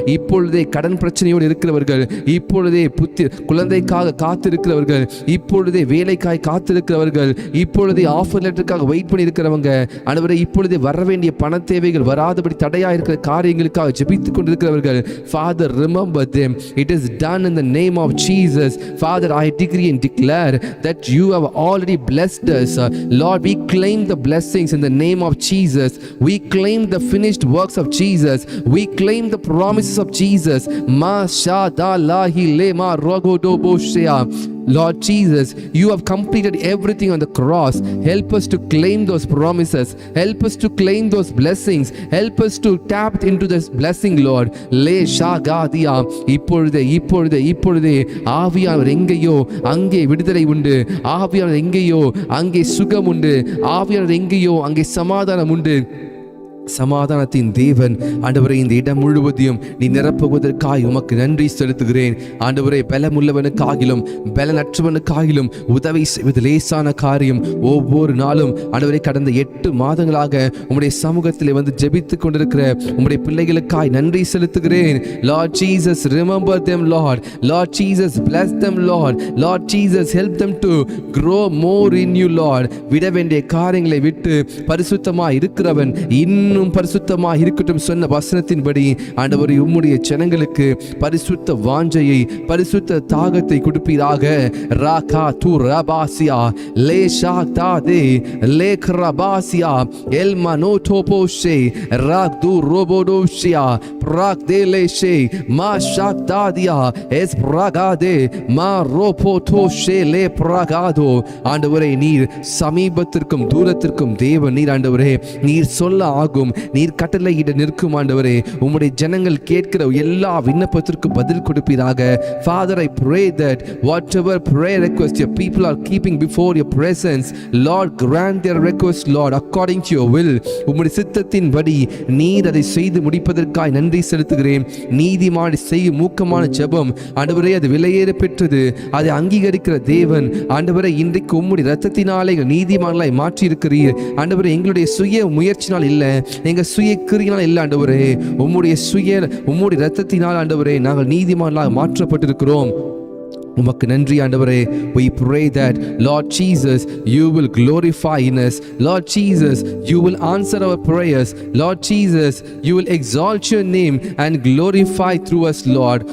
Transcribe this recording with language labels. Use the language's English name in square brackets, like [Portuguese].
[Tamil] இப்பொழுதே கடன் பிரச்சனையோடு இருக்கிறவர்கள், இப்பொழுதே குழந்தைக்காக காத்திருக்கிறவர்கள், இப்பொழுதே வேலைக்காய் காத்திருக்கிறவர்கள், இப்பொழுதே ஆஃபர் லெட்டருக்காக வெயிட் பண்ணி இருக்கிறவங்க ஆண்டவரே, இப்பொழுதே வர வேண்டிய பண தேவைகள் வராதபடி தடையா இருக்கிற காரியங்களுக்காக ஜெபித்துக் கொண்டிருக்கிறவர்கள், [English] Father, remember them. It is done in the name of Jesus. Father, I decree and declare that you have already blessed us. Lord, we claim the blessings in the name of Jesus. We claim the finished works of Jesus. We claim the promises of Jesus. Ma sha da la hi le ma rogo do bo shea. Lord Jesus, you have completed everything on the cross. Help us to claim those promises. Help us to claim those blessings. Help us to tap into this blessing, Lord. Le shagadia. [Tamil] இப்பொழுதே ஆவியானவர் எங்கேயோ அங்கே விடுதலை உண்டு. ஆவியானவர் எங்கேயோ அங்கே சுகம் உண்டு. ஆவியானவர் எங்கேயோ அங்கே சமாதானம் உண்டு. சமாதானத்தின் தேவன் ஆண்டவரே, இந்த இடம் முழுவதையும் நீ நிரப்புவதற்காய் உமக்கு நன்றி செலுத்துகிறேன். ஆண்டவரே, பலமுள்ளவனுக்காகிலும் பலனற்றவனுக்காகிலும் உதவி செய்வது லேசான காரியம். ஒவ்வொரு நாளும் ஆண்டவரே, கடந்த 8 மாதங்களாக உம்முடைய சமூகத்தில் வந்து ஜெபித்துக் கொண்டிருக்கிற உம்முடைய பிள்ளைகளுக்காய் நன்றி செலுத்துகிறேன். [English] Lord Jesus, remember them, Lord. Lord Jesus, bless them, Lord. Lord Jesus, help them to grow more in you, Lord. [Tamil] விட வேண்டிய காரியங்களை விட்டு பரிசுத்தமாய் இருக்கிறவன் இன்னும் பரிசுத்தமாக இருக்கட்டும் சொன்ன வசனத்தின்படி ஆண்டவரே, உம்முடைய ஜனங்களுக்கு பரிசுத்த வாஞ்சையை பரிசுத்த தாகத்தை கொடுப்பீராக. ராகா து ரபாசியா லேஷா தாதே லேக்ரபாசியா எல்மனோ டோபோஷே ராக் து ரோபோடோஷியா பிராக் தேலேஷே மா ஷாக் தாதியா எஸ் பிராகாதே மா ரோபோடோஷே லே பிராகாதோ. ஆண்டவரே, நீர் சமீபத்திற்கும் தூரத்திற்கும் தேவன். நீர் ஆண்டவரே, நீர் சொல்ல ஆகும், நீர் கட்டளையிட நிற்கும் ஆண்டவரே. உம்முடைய ஜனங்கள் கேட்கிற எல்லா விண்ணப்பத்திற்கும் பதில் கொடுப்பீராக. [English] Father, I pray that whatever prayer request your people are keeping before your presence, Lord, grant their request, Lord, according to your will. [Tamil] உம்முடைய சித்தத்தின்படி நீர் அதை செய்து முடிப்பதற்காய் நன்றி செலுத்துகிறேன். நீதிமான் செய்யும் மூக்கமான ஜெபம் ஆண்டவரே, அது விலையேற பெற்றது. அதை அங்கீகரிக்கிற தேவன் ஆண்டவரே, இன்றைக்கு உம்முடைய இரத்தத்தினாலே நீதிமான்களாய் மாற்றி இருக்கிறீர் ஆண்டவரே. எங்களுடைய சுய முயற்சினால் இல்லை, எங்க சுய கிரியினால் இல்லை ஆண்டவரே, உம்முடைய இரத்தத்தினால் ஆண்டவரே நாங்கள் நீதிமான்களாக மாற்றப்பட்டிருக்கிறோம். உமக்கு நன்றி ஆண்டவரே. [English] We pray that Lord Jesus, you will glorify in us. Lord Jesus, you will answer our prayers. Lord Jesus, you will exalt your name and glorify through us, Lord.